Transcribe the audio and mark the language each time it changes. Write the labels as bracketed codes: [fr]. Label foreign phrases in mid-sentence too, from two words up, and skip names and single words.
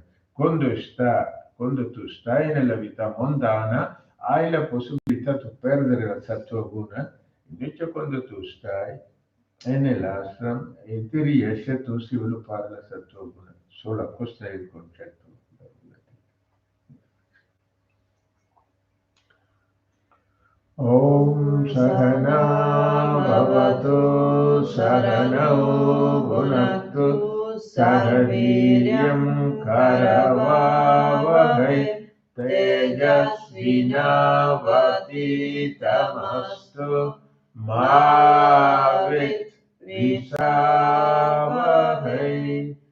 [it] Quando tu stai nella vita mondana hai la possibilità di perdere la [sa] सत्त्व गुण, [it] invece quando tu stai nell'ashram e ti riesci a tu sviluppare la [sa] सत्त्व गुण. [it] Solo questo è il concetto. [sa] ॐ सहना भवतु सहनौ भुनक्तु सहवीर्यं करवावहै तेजस्विनावधीतमस्तु मा विद्विषावहै.